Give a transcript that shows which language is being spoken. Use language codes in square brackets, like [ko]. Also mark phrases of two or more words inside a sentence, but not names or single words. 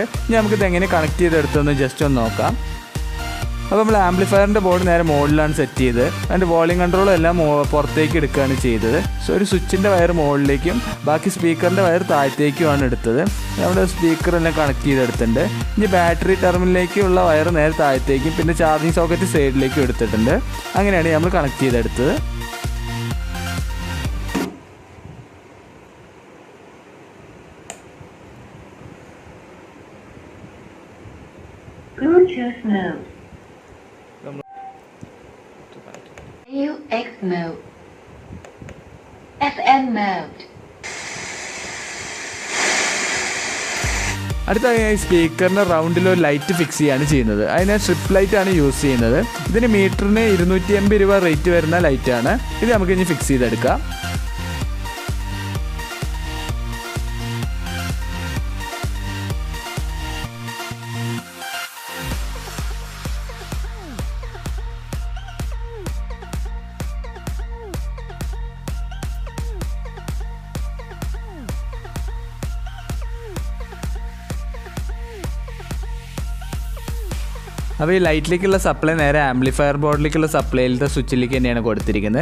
[ml] ഇനി നമുക്കിത് എങ്ങനെ കണക്ട് ചെയ്തെടുത്തതെന്ന് ജസ്റ്റ് ഒന്ന് നോക്കാം. അപ്പോൾ നമ്മൾ ആംപ്ലിഫയറിൻ്റെ ബോർഡ് നേരെ മുകളിലാണ് സെറ്റ് ചെയ്ത് അതിൻ്റെ വോളിയം കൺട്രോളും എല്ലാം പുറത്തേക്ക് എടുക്കുകയാണ് ചെയ്തത്. സോ ഒരു സ്വിച്ചിൻ്റെ വയർ മുകളിലേക്കും ബാക്കി സ്പീക്കറിൻ്റെ വയർ താഴത്തേക്കുമാണ് എടുത്തത്. നമ്മുടെ സ്പീക്കറെല്ലാം കണക്ട് ചെയ്തെടുത്തിട്ടുണ്ട്. ഇനി ബാറ്ററി ടെർമിനലിലേക്കുള്ള വയർ നേരെ താഴത്തേക്കും പിന്നെ [en] charging socket [ml] സൈഡിലേക്കും എടുത്തിട്ടുണ്ട്. അങ്ങനെയാണ് നമ്മൾ കണക്ട് ചെയ്തെടുത്തത്. [en] Bluetooth mode. AUX mode. FM mode. [ml] അടുത്തതായി സ്പീക്കറിൻ്റെ റൗണ്ടിൽ ഒരു ലൈറ്റ് ഫിക്സ് ചെയ്യാണ് ചെയ്യുന്നത്. അതിന് സ്ട്രിപ്പ് ലൈറ്റാണ് യൂസ് ചെയ്യുന്നത്. ഇതിന് മീറ്ററിന് 250 രൂപ റേറ്റ് വരുന്ന ലൈറ്റാണ്. ഇത് നമുക്ക് ഇനി ഫിക്സ് ചെയ്തെടുക്കാം. അപ്പോൾ ഈ ലൈറ്റിലേക്കുള്ള സപ്ലൈ നേരെ ആംപ്ലിഫയർ ബോർഡിലേക്കുള്ള സപ്ലൈയിലത്തെ സ്വിച്ചിലേക്ക് തന്നെയാണ് കൊടുത്തിരിക്കുന്നത്.